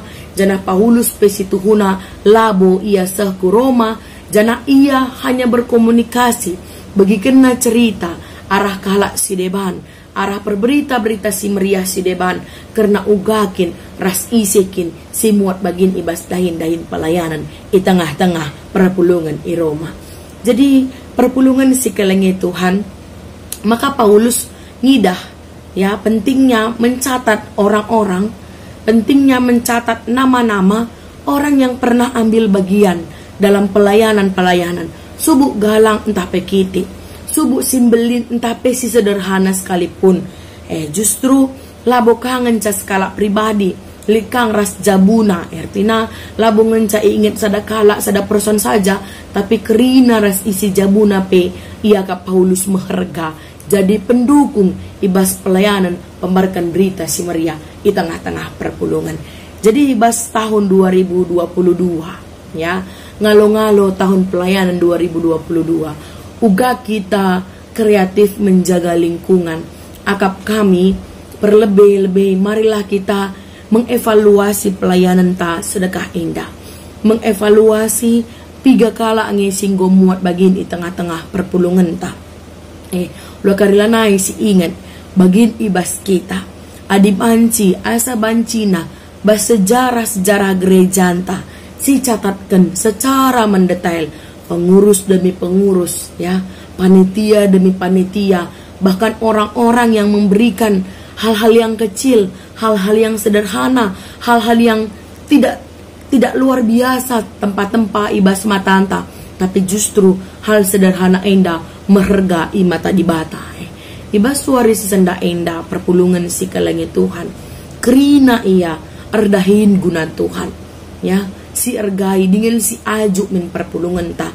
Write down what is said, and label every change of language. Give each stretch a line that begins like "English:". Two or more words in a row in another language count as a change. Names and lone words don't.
Batak Karo: Janah Paulus pesituhuna labo ia seh ku Roma, janah ia hanya berkomunikasi bagi kena cerita arah kalak si deban, arah berberita-berita si meriah si deban, karena ugakin ras isikin si muat bagin ibas dahin-dahin pelayanan di tengah-tengah perpulungan i Roma.
Indonesian: Jadi
Batak Karo: perpulungan si kelengi Tuhan,
Indonesian: maka Paulus ngidah ya pentingnya mencatat orang-orang, pentingnya mencatat nama-nama orang yang pernah ambil bagian dalam pelayanan-pelayanan.
Batak Karo: Subuk galang entah pekiti, subuk simbelin entah pesi sederhana sekalipun. Justru labo kangen ca skala pribadi, likang ras jabuna, artinya labo ngenca inget sada kala sada person saja, tapi kerina ras isi jabuna pe ia ka Paulus meherga jadi pendukung ibas pelayanan pembarkan berita si meriah di tengah-tengah perpulungan. Jadi ibas tahun 2022 ya, ngalo-ngalo tahun pelayanan 2022, uga
Indonesian: kita kreatif menjaga lingkungan.
Batak Karo: Akap kami perlebih-lebih
Indonesian: marilah kita mengevaluasi pelayanan
Batak Karo: ta sedekah indah, mengevaluasi 3 kala ngising muat bagin di tengah-tengah perpulungan ta. Lo karilanai si ingat bagin ibas kita adi banci asa bancina bas sejarah-sejarah gereja ta, si catatkan
Indonesian: secara mendetail
Batak Karo: pengurus demi pengurus ya, panitia demi panitia,
Indonesian: bahkan orang-orang yang memberikan hal-hal yang
Batak Karo: kecil, hal-hal yang sederhana, hal-hal yang
Indonesian: tidak luar biasa tempat-tempat
Batak Karo: ibas matanta,
Indonesian: tapi justru hal sederhana
Batak Karo: enda meherga imata di bata. Ibas suari sesenda enda perpulungan si kelengi Tuhan, kerina ia erdahin guna Tuhan ya, si ergai dengan si aju min perpulungan ta.